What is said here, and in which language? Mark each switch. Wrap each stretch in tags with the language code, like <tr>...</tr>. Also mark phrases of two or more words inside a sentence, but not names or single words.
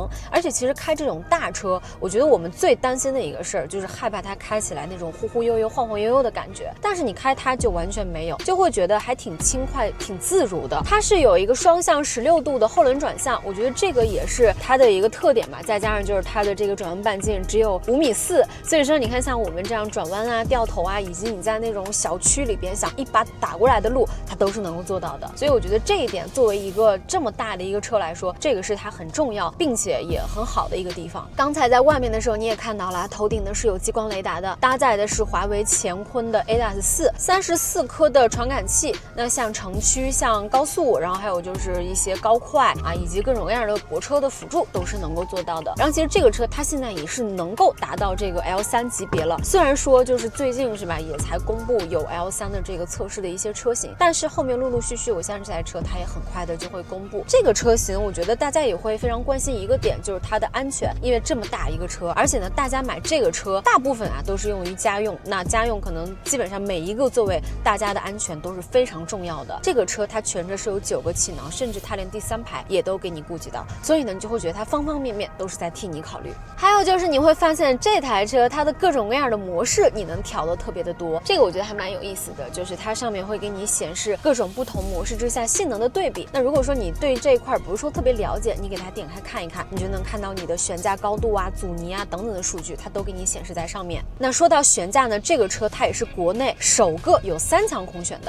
<zh>而且其實開這種大車，我覺得我們最擔心的一個事兒就是害怕它開起来那種忽忽悠悠、晃晃悠悠的感覺，但是你開它就完全沒有，就會覺得還挺輕快、挺自如的。它是有一個雙向16度的後輪轉向，我覺得這個也是它的一個特點吧。再加上就是它的這個轉彎半徑只有5.4米，所以說你看像我們這樣轉彎啊、掉頭啊，以及你在那種小區裡邊想一把打過來的路，它都是能夠做到的。所以我覺得這一點作為一個這麼大的一個車来說，這個是它很重要并且也很好的一個地方。剛才在外面的時候你也看到了，頭頂呢是有激光雷達的，搭載的是华为乾坤的 ADAS 4 34顆的传感器。那像城區、像高速，然後還有就是一些高快啊，以及各種各樣的泊車的輔助都是能夠做到的。然後其實这個車它現在也是能夠達到這個 L3級別了，雖然說就是最近是吧，也才公布有 L3 的這個測試的一些車型，但是後面陸陸續續，我相信這台車它也很快的就會公布。這個車型我覺得大家也會非常關心一個點，就是它的安全，因為這麼大一個車，而且呢，大家買這個車大部分啊都是用於家用，那家用可能基本上每一個座位大家的安全都是非常重要的。這個車它全車是有9個氣囊，甚至它連第3排也都給你顧及到，所以呢，你就會覺得它方方面面都是在替你考慮。還有就是你會發現這台車它的各種各樣的模式你能調的特別的多，這個我覺得還蠻有意思的，就是它上面會給你顯示各種不同模式之下性能的對比。那如果說你對這一塊不是說特別了解，你給它點開看一看，你就能看到你的懸架高度啊、阻尼啊等等的數據，它都給你顯示在上面。那說到懸架呢，這個車它也是國內首個有3強空懸的。</zh>